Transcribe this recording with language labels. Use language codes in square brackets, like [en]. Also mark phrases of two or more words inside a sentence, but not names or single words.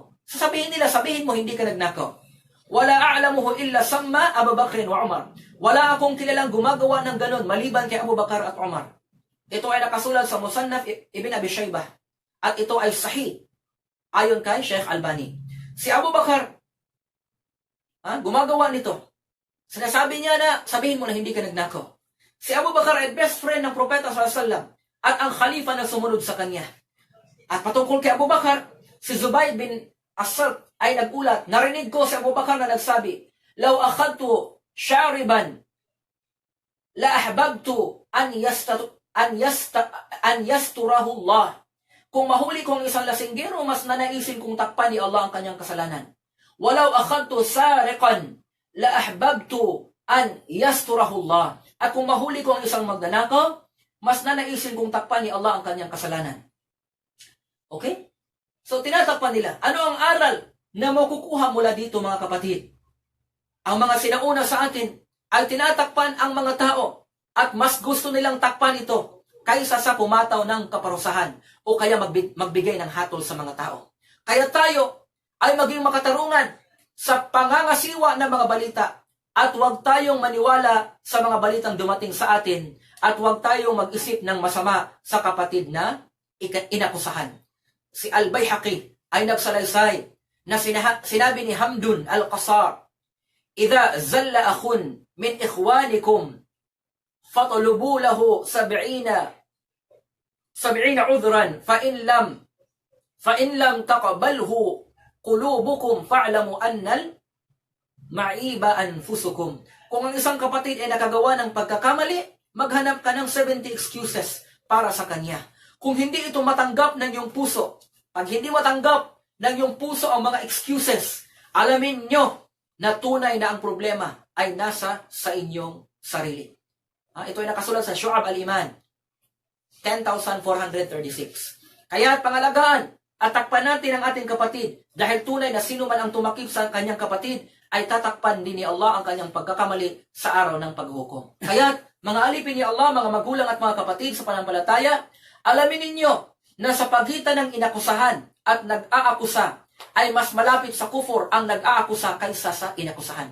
[tl] Sasabihin nila, sabihin mo hindi ka nagnakaw. [ar] ولا أعلمه إلا سمى أبو بكر وعمر. [tl] Wala akong kilalang gumagawa ng ganun maliban kay Abu Bakar at Umar. Ito ay nakasulat sa Musannaf Ibn Abi Shaybah. At ito ay sahih ayon kay Sheikh Albani. Si Abu Bakar gumagawa nito. Sinasabi niya na sabihin mo na hindi ka nagnakaw. Si Abu Bakar ay [en] best friend [tl] ng propeta [ar] صلى الله عليه وسلم [tl] at ang khalifa na sumunod sa kanya. At patungkol kay Abu Bakar, si Zubayr bin As-Salt ay nagulat. Narinig ko si Abu Bakar na nagsabi, [ar] "لو أخذت شاربا لأحببت أن يستره الله." [tl] Kung mahuli kong isang lasinggero, mas nanaisin kong takpan ni Allah ang kanyang kasalanan. [ar] "ولو أخذت سارقا لأحببت أن يستره الله." [tl] At kung mahuli ko ang isang magnanakaw, mas nanaisin kong takpan ni Allah ang kanyang kasalanan. Okay? So, tinatakpan nila. Ano ang aral na makukuha mula dito, mga kapatid? Ang mga sinauna sa atin ay tinatakpan ang mga tao at mas gusto nilang takpan ito kaysa sa pumataw ng kaparusahan o kaya magbigay ng hatol sa mga tao. Kaya tayo ay maging makatarungan sa pangangasiwa ng mga balita at huwag tayong maniwala sa mga balitang dumating sa atin at huwag tayong mag-isip ng masama sa kapatid na inakusahan. Si Al-Bayhaqi ay nagsalaysay na sinabi ni Hamdun Al-Qasar, [ar] "إذا زل أخ من إخوانكم فاطلبوا له 70 عذرا فإن لم تقبله قلوبكم فاعلموا أن المعيب أنفسكم." [tl] Kung ang isang kapatid ay nakagawa ng pagkakamali, maghanap ka ng 70 excuses para sa kanya. Kung hindi ito matanggap ng iyong puso, pag hindi matanggap ng iyong puso ang mga excuses, alamin nyo na tunay na ang problema ay nasa sa inyong sarili. Ito ay nakasulat sa Syu'ab al-Iman 10,436. Kaya pangalagaan at takpan natin ang ating kapatid dahil tunay na sino man ang tumakip sa kanyang kapatid ay tatakpan din ni Allah ang kanyang pagkakamali sa araw ng paghukom. Kaya mga alipin ni Allah, mga magulang at mga kapatid sa pananampalataya, alamin ninyo na sa pagitan ng inakusahan at nag-aakusa ay mas malapit sa kufur ang nag-aakusa kaysa sa inakusahan.